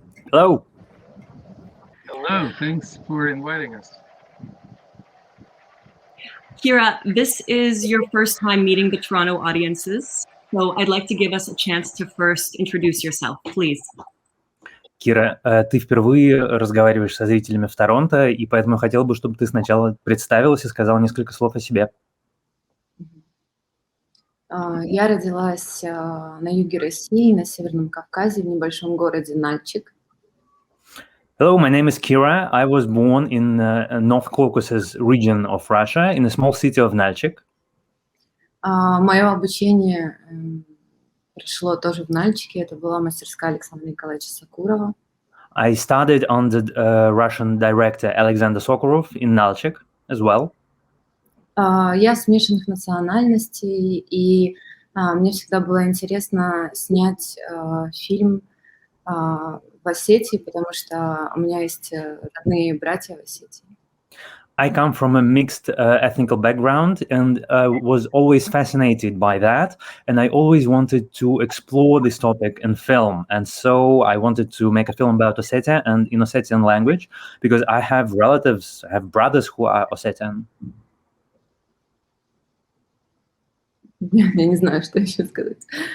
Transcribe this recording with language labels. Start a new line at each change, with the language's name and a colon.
English: Hello. Hello, thanks for inviting us. Kira, this is your first time meeting the Toronto audiences, so I'd like to give us a chance to first introduce yourself, please.
Russian: Кира, ты впервые разговариваешь со зрителями в Торонто, и поэтому я хотел бы, чтобы ты сначала представилась и сказала несколько слов о себе. Я родилась на юге России, на Северном Кавказе, в небольшом городе Нальчик.
English: Hello, my name is Kira. I was born in North Caucasus region of Russia, in a small city of Nalchik.
Russian: Мое обучение прошло тоже в Нальчике. Это была мастерская Александра Николаевича Сокурова.
English: I studied under Russian director Alexander Sokurov in Nalchik as well.
Russian: Я смешанных национальностей, и мне всегда было интересно снять фильм в Осетии, потому что у меня есть родные братья в Осетии.
English: I come from a mixed ethnical background and was always fascinated by that. And I always wanted to explore this topic in film. And so I wanted to make a film about Ossetia and in Ossetian language, because I have relatives, I have brothers who are Ossetian.
Russian: Я не знаю, что еще сказать.